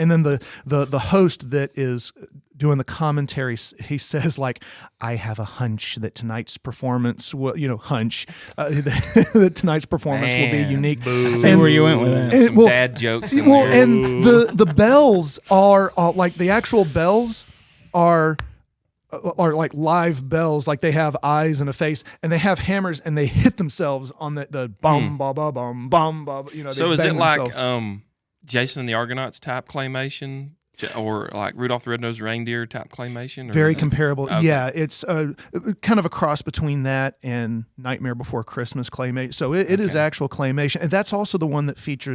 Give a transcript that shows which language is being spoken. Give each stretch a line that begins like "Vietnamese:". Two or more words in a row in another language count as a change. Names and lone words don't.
English: And then the host that is doing the commentary, he says like, "I have a hunch that tonight's performance will, that tonight's performance will be unique." I see where you went with that. Some dad jokes. In there. And the bells are like the actual bells are like live bells, like they have eyes and a face, and they have hammers, and they hit themselves on the bum ba ba bum bum ba. So they is it bang like themselves. Jason and the Argonauts type claymation, or like Rudolph the Red-Nosed Reindeer type claymation? Or Very is it- comparable. Okay. Yeah, it's kind of a cross between that and Nightmare Before Christmas claymation. So it is actual claymation, and that's also the one that features.